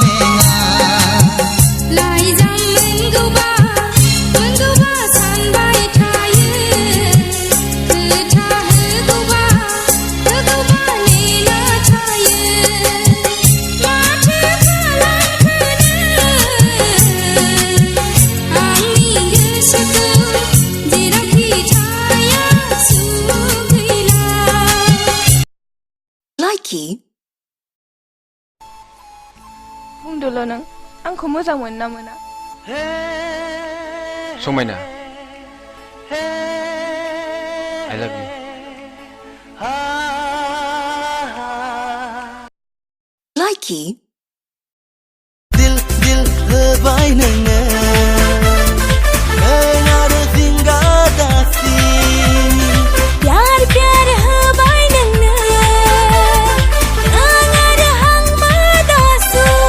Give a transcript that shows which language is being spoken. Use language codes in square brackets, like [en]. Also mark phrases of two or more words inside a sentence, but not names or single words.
[brx] लाइजाम मोनगौबा सानबाय थायो खोथा होगौबा नेना थायो माथो खालामखोनो आंनि गोसोखौ जेरावखि थाया सुख गैला Likey बुंदोल' नों आंखौ मोजां मोनो ना मोना समायना [en] I love you [brx] Likey दिल होबाय नोङो नों आरो जिंगादासिन प्यार होबाय नोंनो आं आरो हांमादासु